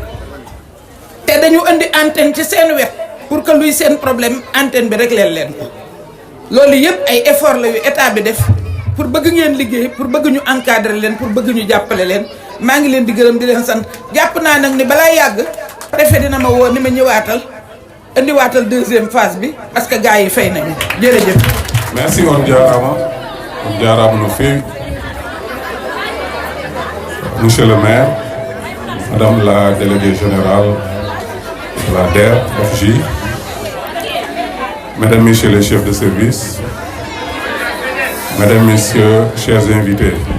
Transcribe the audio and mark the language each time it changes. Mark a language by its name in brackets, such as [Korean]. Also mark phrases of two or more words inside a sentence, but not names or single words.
[Wolof] te dañu indi antenne ci seen wet [French] pour que [Wolof] luy seen problème antenne bi rek leen ko loolu yëpp ay effort la yu état bi def pour bëgg ngeen liggéey pour bëgg ñu encadrer leen pour bëgg ñu jàppale leen maa ngi leen di gërëm di leen sant jàpp naa nag ni balaa yàgg préfet dina ma woo ni ma ñëwaatal indiwaatal [French] deuxième phase [Wolof] bi [French] parce que [Wolof] gars yi fay nañu jërëjëf. [French] merci [Fula] on jaaraama no feewi [French] monsieur le maire madame la déléguée générale de la DER FJ mesdames messieurs les chefs de service mesdames messieurs chers invités,